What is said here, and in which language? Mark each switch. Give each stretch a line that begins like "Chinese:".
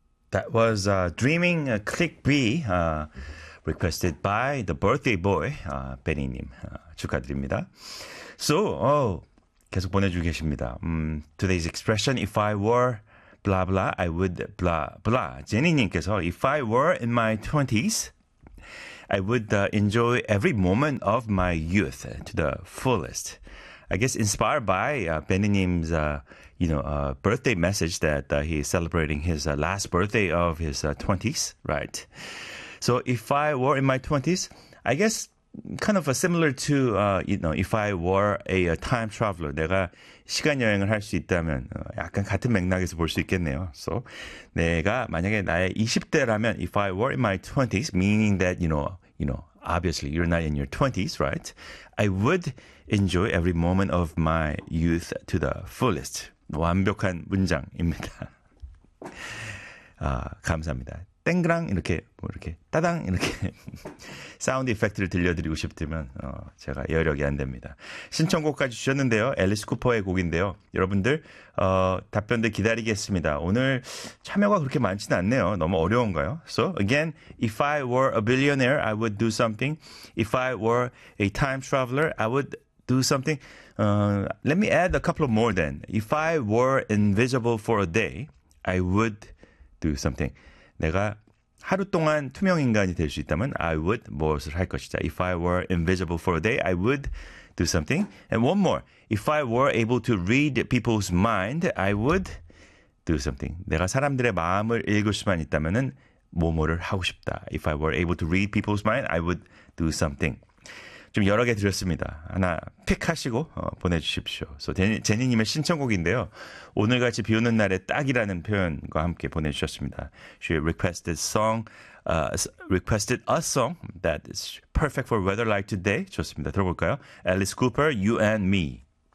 English: That was Dreaming Click B, requested by the birthday boy, Benny님.
Korean: 축하드립니다. So, 계속 보내주고 계십니다.
English: Today's expression, if I were blah blah, I would blah blah. Jenny님께서, if I were in my 20s, I would enjoy every moment of my youth to the fullest. I guess inspired by Benny님's, birthday message that he's celebrating his last birthday of his 20s, right? So if I were in my 20s, I guess kind of similar to, if I were a time traveler,
Korean: 내가 시간 여행을 할수 있다면, 약간 같은 맥락에서 볼수 있겠네요.
English: So
Korean: 내가 만약에 나의 20대라면,
English: if I were in my 20s, meaning that, obviously, you're not in your 20s, right? I would enjoy every moment of my youth to the fullest.
Korean: 완벽한 문장입니다. 감사합니다. 땡그랑 이렇게 뭐 이렇게 따당 이렇게 사운드 이펙트를 들려드리고 싶다면 제가 여력이 안 됩니다. 신청곡까지 주셨는데요. 앨리스 쿠퍼의 곡인데요. 여러분들 답변들 기다리겠습니다. 오늘 참여가 그렇게 많지는 않네요. 너무 어려운가요?
English: So again, if I were a billionaire, I would do something. If I were a time traveler, I would do something. Let me add a couple of more then. If I were invisible for a day, I would do something.
Korean: 내가 하루 동안 투명 인간이 될수 있다면
English: I would
Korean: 무엇을 할 것이다.
English: If I were invisible for a day, I would do something. And one more. If I were able to read people's mind, I would do something.
Korean: 내가 사람들의 마음을 읽을 수만 있다면은 뭐뭐를 하고 싶다.
English: If I were able to read people's mind, I would do something.
Korean: 좀 여러 개 드렸습니다. 하나 픽하시고 보내주십시오. So 제니님의 신청곡인데요. 오늘같이 비 오는 날에 딱이라는 표현과 함께 보내주셨습니다.
English: She requested song, requested a song that is perfect for weather like today.
Korean: 좋습니다. 들어볼까요?
English: Alice Cooper, You and Me.